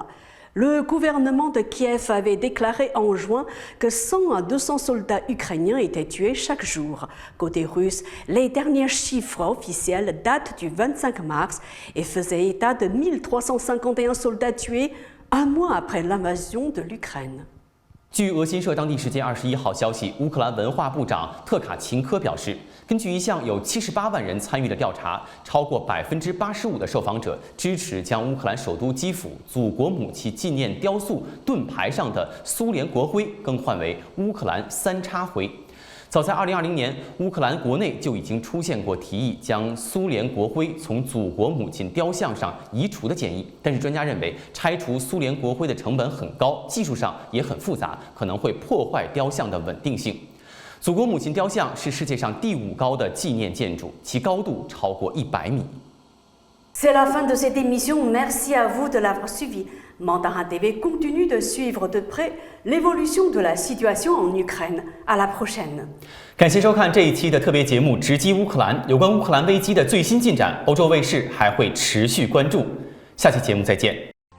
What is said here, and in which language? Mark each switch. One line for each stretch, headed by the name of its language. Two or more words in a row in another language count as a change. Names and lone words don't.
French: Le gouvernement de Kiev avait déclaré en juin que 100 à 200 soldats ukrainiens étaient tués chaque jour. Côté russe, les derniers chiffres officiels datent du 25 mars et faisaient état de 1351 soldats tués un mois après l'invasion de l'Ukraine.
Chinese: 据俄新社当地时间21号消息，乌克兰文化部长特卡琴科表示，根据一项有78万人参与的调查，超过85%的受访者支持将乌克兰首都基辅祖国母亲纪念雕塑盾牌上的苏联国徽更换为乌克兰三叉徽。早在2020年，乌克兰国内就已经出现过提议将苏联国徽从祖国母亲雕像上移除的建议，但是专家认为，拆除苏联国徽的成本很高，技术上也很复杂，可能会破坏雕像的稳定性。祖国母亲雕像是世界上第5高的纪念建筑，其高度超过100米。
French: C'est la fin de cette émission. Merci à vous de l'avoir suivi. Mandarin TV continue de suivre de près l'évolution de la situation en Ukraine. À la prochaine.
Chinese: 感谢收看这一期的特别节目《直击乌克兰》，有关乌克兰危机的最新进展，欧洲卫视还会持续关注。下期节目再见。